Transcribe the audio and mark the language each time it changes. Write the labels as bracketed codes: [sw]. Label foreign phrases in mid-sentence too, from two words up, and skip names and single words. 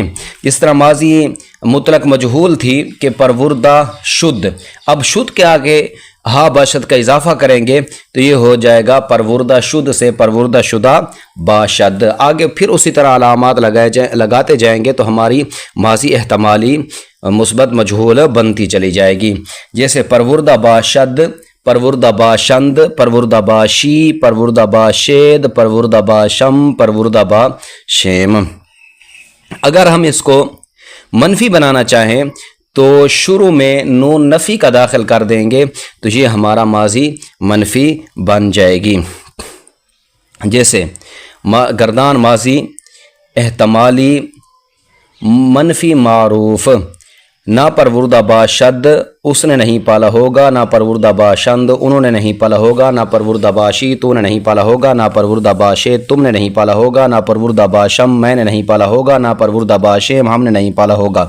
[ur] اس طرح ماضی مطلق مجہول تھی کہ [fa] پروردہ شد، [ur] اب شد کے آگے ہا باشد کا اضافہ کریں گے تو یہ ہو جائے گا [fa] پروردہ شد [ur] سے [fa] پروردہ شدہ باشد۔ [ur] آگے پھر اسی طرح علامات لگاتے جائیں گے تو ہماری ماضی احتمالی مثبت مجہول بنتی چلی جائے گی، جیسے [fa] پروردہ باشد، پروردہ باشند، پروردہ باشی، پروردہ باشید، پروردہ باشم، پروردہ باشیم۔ [ur] اگر ہم اس کو منفی بنانا چاہیں تو شروع میں نون نفی کا داخل کر دیں گے تو یہ ہمارا ماضی منفی بن جائے گی، جیسے گردان ماضی احتمالی منفی معروف، [fa] نا پروردہ باشد [ur] اس نے نہیں پالا ہوگا، [fa] نا پروردہ باشند [ur] انہوں نے نہیں پالا ہوگا، [fa] نا پروردہ باشی [ur] تو نے نہیں پالا ہوگا، [fa] نا پروردہ باشے [ur] تم نے نہیں پالا ہوگا، [fa] نا پروردہ باشم [ur] میں نے نہیں پالا ہوگا، [fa] نا پروردہ باشم [ur] ہم نے نہیں پالا ہوگا۔